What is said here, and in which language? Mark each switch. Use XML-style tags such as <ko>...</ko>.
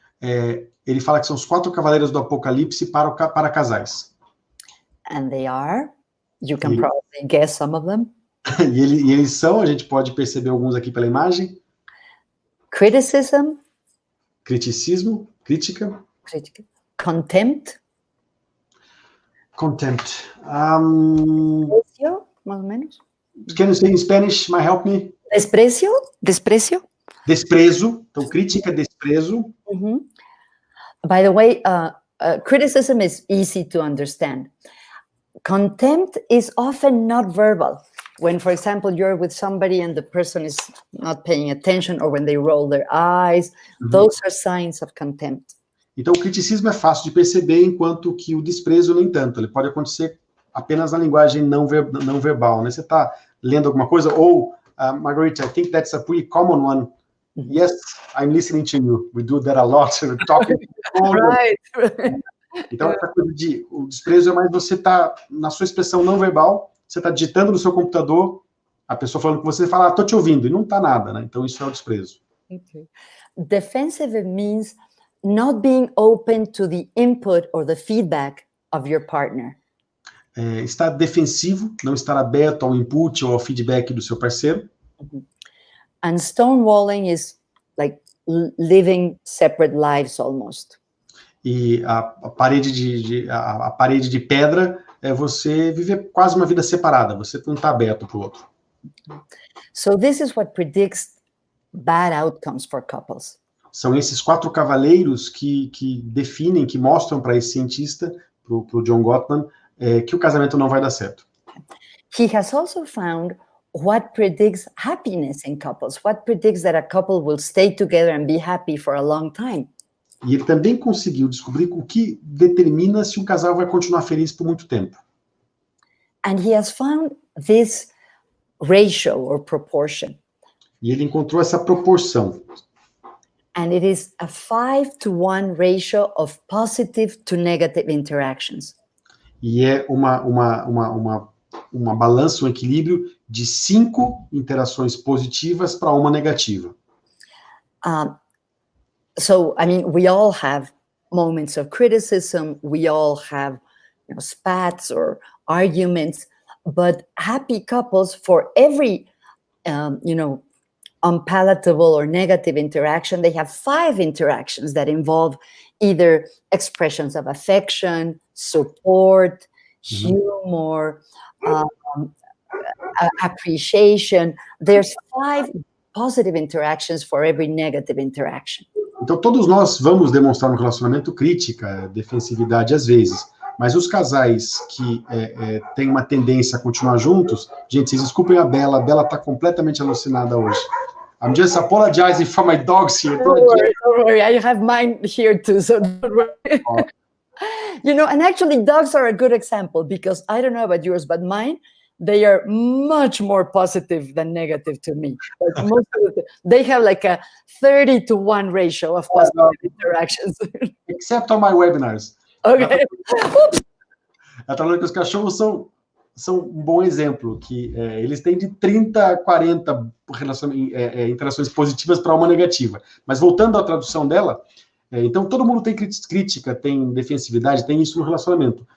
<pt>Ele fala que são os 4 cavaleiros do apocalipse para casais.</pt> <en>And they are, you can probably guess some of them.</en> <pt>E eles são, a gente pode perceber alguns aqui pela imagem.</pt> <en>Criticism.</en> <pt>Criticismo, crítica.</pt> <en>Contempt. Contempt.</en> <es>Desprecio, más o menos.</es> <en>Can you say in Spanish? Might help me?</en> <es>Desprecio. Desprecio.</es> <pt>Desprezo. Então, crítica, desprezo. Mm-hmm.</pt> <en>By the way, criticism is easy to understand. Contempt is often not verbal. When, for example, you're with somebody and the person is not paying attention, or when they roll their eyes, those are signs of contempt.</en> <pt>Então, o criticismo é fácil de perceber, enquanto que o desprezo, no entanto, ele pode acontecer apenas na linguagem não verbal, né? Você está lendo alguma coisa, ou, Margarita,</pt> <en>I think that's a pretty common one. Yes, I'm listening to you. We do that a lot. We're talking. Right.</en> <pt>Então, essa coisa o desprezo é mais você tá na sua expressão não verbal, você está digitando no seu computador, a pessoa falando com você, fala, tô te ouvindo, e não tá nada, né? Então, isso é o desprezo.</pt> <en>Okay. Defensive means not being open to the input or the feedback of your partner.</en> <pt>Estar defensivo, não estar aberto ao input ou ao feedback do seu parceiro.</pt> <en>And stonewalling is like living separate lives almost.</en> <pt>E a parede de pedra é você viver quase uma vida separada, você não está aberto para o outro.</pt> <en>So this is what predicts bad outcomes for couples.</en> <pt>São esses 4 cavaleiros que definem, que mostram para esse cientista, para o John Gottman, que o casamento não vai dar certo.</pt> <en>He has also found what predicts happiness in couples, what predicts that a couple will stay together and be happy for a long time.</en> <pt>E ele também conseguiu descobrir o que determina se um casal vai continuar feliz por muito tempo.</pt> <en>And he has found this ratio or proportion.</en> <pt>E ele encontrou essa proporção.</pt> <en>And it is a 5-to-1 ratio of positive to negative interactions.</en> <pt>E é uma balança, um equilíbrio de 5 interações positivas para uma negativa.</pt> <en>So, I mean, we all have moments of criticism. We all have, spats or arguments. But happy couples, for every, unpalatable or negative interaction, they have 5 interactions that involve either expressions of affection, support, humor, appreciation. There's 5 positive interactions for every negative interaction.</en> <pt>Então, todos nós vamos demonstrar no relacionamento crítica, defensividade às vezes, mas os casais que têm uma tendência a continuar juntos, gente, vocês desculpem a Bela está completamente alucinada hoje.</pt> <en>I'm just apologizing for my dogs here. Don't worry, I have mine here too, so don't worry. Oh. You know, and actually dogs are a good example, because I don't know about yours, but mine, they are much more positive than negative to me. Like most of they have like a 30-to-1 ratio of positive interactions. Except on my webinars. Okay.</en> <pt>Ela tá falando que os cachorros são um bom exemplo, que eles têm de 30 a 40 interações positivas para uma negativa. Mas voltando à tradução dela, então todo mundo tem crítica, tem defensividade, tem isso no relacionamento.</pt>